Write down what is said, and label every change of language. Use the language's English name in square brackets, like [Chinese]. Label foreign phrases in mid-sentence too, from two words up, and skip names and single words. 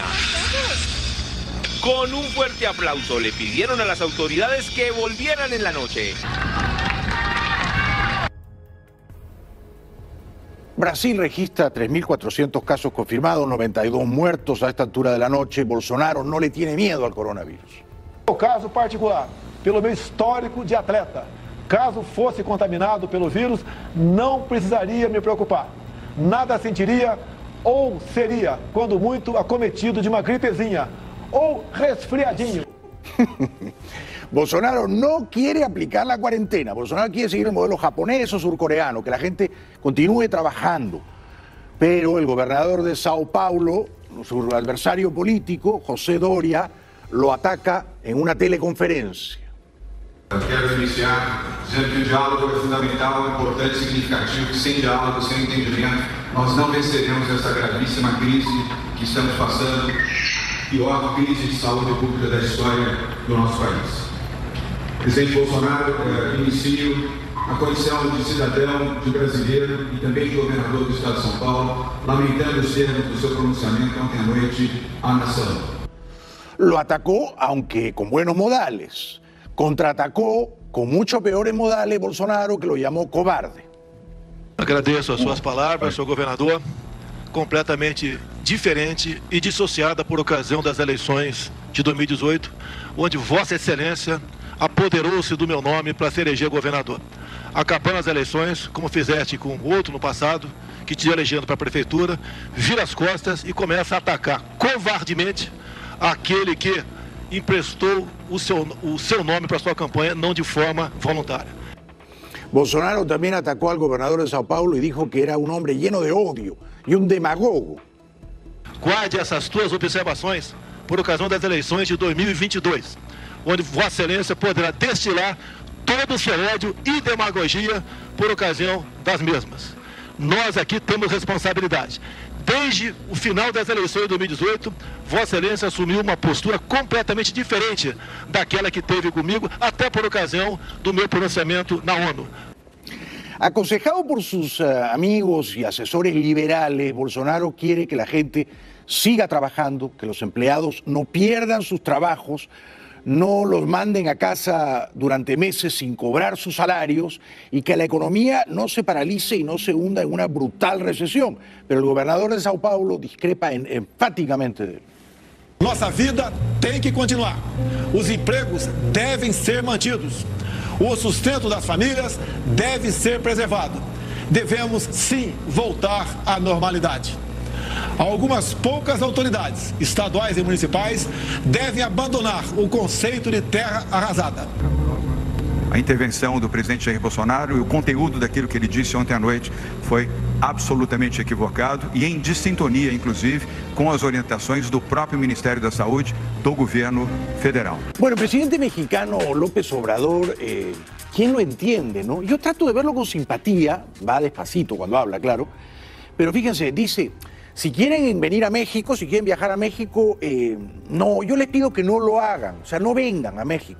[Spanish] Con un fuerte aplauso le pidieron a las autoridades que volvieran en la noche. Brasil registra 3.400 casos confirmados, 92 muertos a esta altura de la noche. Bolsonaro no le tiene miedo al coronavirus. [Portuguese] Caso particular, pelo meu histórico de atleta, caso fosse contaminado pelo vírus, não precisaria me preocupar. Nada sentiria ou seria, quando muito, acometido de uma gripezinha ou resfriadinho. [Spanish] Bolsonaro no quiere aplicar la cuarentena. Bolsonaro quiere seguir el modelo japonés o surcoreano, que la gente continúe trabajando. Pero el gobernador de Sao Paulo, su adversario político, José Doria, lo ataca en una teleconferencia. [Portuguese] Quero iniciar dizendo que o diálogo é fundamental, importante e significativo, que sem diálogo, sem entendimento, nós não venceremos essa gravíssima crise que estamos passando, pior crise de saúde pública da história do nosso país. Presidente Bolsonaro, inicio a condição de cidadão, de brasileiro e também de governador do Estado de São Paulo, lamentando os termos do seu pronunciamento ontem à noite à nação. [Spanish] Lo atacó, aunque con buenos modales. Contraatacó con mucho peores modales Bolsonaro, que lo llamó cobarde. [Portuguese] Agradeço as suas palavras, senhor governador, completamente diferente e dissociada por ocasião das eleições de 2018, onde Vossa Excelência apoderou-se do meu nome para se eleger governador. Acabando as eleições, como fizeste com o outro no passado, que te elegendo para a prefeitura, vira as costas e começa a atacar covardemente aquele que emprestou o seu nome para sua campanha, não de forma voluntária. [Spanish] Bolsonaro también atacó al gobernador de Sao Paulo y dijo que era un hombre lleno de odio y un demagogo. [Portuguese] Guarde essas tuas observações por ocasião das eleições de 2022, onde Vossa Excelência poderá destilar todo o seu ódio e demagogia por ocasião das mesmas. Nós aqui temos responsabilidade. Desde o final das eleições de 2018, Vossa Excelência assumiu uma postura completamente diferente daquela que teve comigo, até por ocasião do meu pronunciamento na ONU. [Spanish] Aconsejado por sus amigos y asesores liberales, Bolsonaro quiere que la gente siga trabajando, que los empleados no pierdan sus trabajos, no los manden a casa durante meses sin cobrar sus salarios y que la economía no se paralice y no se hunda en una brutal recesión. Pero el gobernador de Sao Paulo discrepa enfáticamente de él. [Portuguese] Nossa vida tem que continuar. Os empregos devem ser mantidos. O sustento das famílias deve ser preservado. Devemos, sim, voltar à normalidade. Algumas poucas autoridades, estaduais e municipais, devem abandonar o conceito de terra arrasada. A intervenção do presidente Jair Bolsonaro e o conteúdo daquilo que ele disse ontem à noite foi absolutamente equivocado e em desintonia, inclusive, com as orientações do próprio Ministério da Saúde do governo federal. [Spanish] Bueno, el presidente mexicano López Obrador, ¿quién lo entiende, no? Yo trato de verlo con simpatía, va despacito cuando habla, claro, pero fíjense, dice, si quieren venir a México, si quieren viajar a México, no, yo les pido que no lo hagan, o sea, no vengan a México.